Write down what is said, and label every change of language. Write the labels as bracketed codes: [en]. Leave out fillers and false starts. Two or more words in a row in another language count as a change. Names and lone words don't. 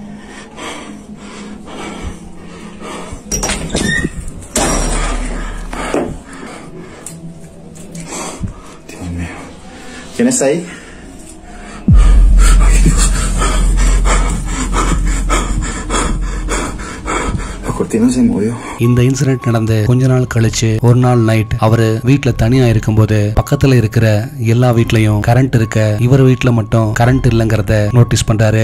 [es] Dios mío. ¿Quién está ahí? Ay, Dios. La cortina se movió. [ta] இந்த இன்சிடென்ட் நடந்து கொஞ்ச நாள் கழிச்சு ஒரு நாள் நைட் அவரு வீட்டுல தனியா இருக்கும்போது பக்கத்துல இருக்கிற எல்லா வீட்லயும் கரண்ட் இருக்க, இவர் வீட்டுல மட்டும் கரண்ட் இல்லங்கிறத நோட்டீஸ் பண்றாரு.